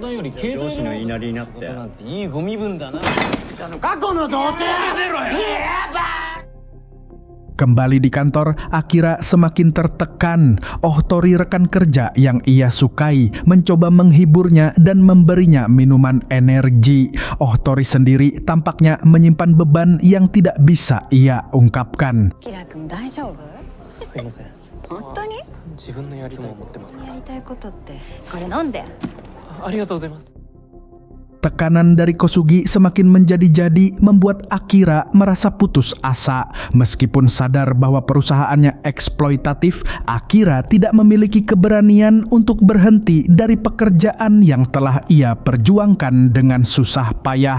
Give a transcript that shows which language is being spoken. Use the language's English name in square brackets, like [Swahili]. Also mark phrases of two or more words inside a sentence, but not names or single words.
[Indonesian] Kembali di kantor, Akira semakin tertekan. Otori, rekan kerja yang ia sukai, mencoba menghiburnya dan memberinya minuman energi. Otori sendiri tampaknya menyimpan beban yang tidak bisa ia ungkapkan. [Japanese] すいません。本当に？自分のやりたいことってこれ飲んで。ありがとうございます。 [Indonesian] Tekanan dari Kosugi semakin menjadi-jadi membuat Akira merasa putus asa. Meskipun sadar bahwa perusahaannya eksploitatif, Akira tidak memiliki keberanian untuk berhenti dari pekerjaan yang telah ia perjuangkan dengan susah payah.